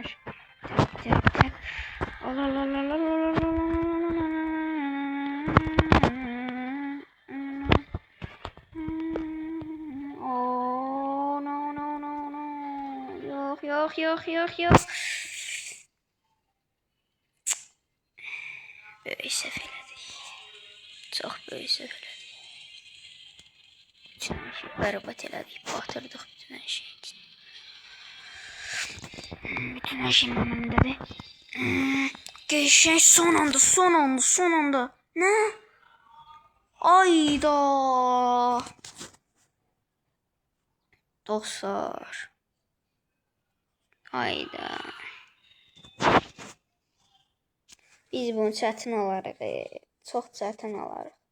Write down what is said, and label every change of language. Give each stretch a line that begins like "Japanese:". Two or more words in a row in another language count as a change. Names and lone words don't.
Turkish: Tak. Yok.
Azerbaijani: Böyük səhv elədik. Çox böyük səhv elədik. Bütün hər şey bərbad elədik. Batırdıq bütün hər şey için.
Turkish: Bütün her şey önümdedir. Geçen son anda. Ne?
Azerbaijani: Ayda. Dostlar. Ayda. Biz bunu çətin alarıq. Çox çətin alarıq.